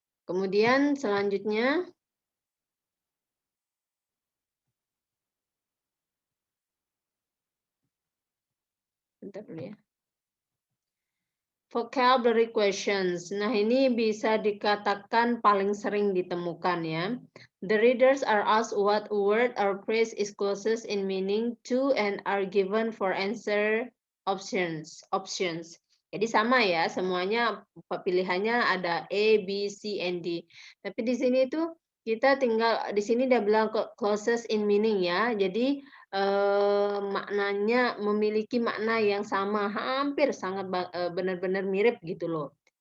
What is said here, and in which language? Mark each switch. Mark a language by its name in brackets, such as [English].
[Indonesian] Kemudian selanjutnya bentar dulu ya. Vocabulary questions. Nah, ini bisa dikatakan paling sering ditemukan ya. [English] The readers are asked what word or phrase is closest in meaning to and are given for answer options. [Indonesian] Jadi sama ya, semuanya pilihannya ada A, B, C, and D. Tapi di sini tuh kita tinggal di sini dia bilang [English] closest in meaning [Indonesian] ya. Jadi maknanya memiliki makna yang sama, hampir sangat benar-benar mirip gitu loh.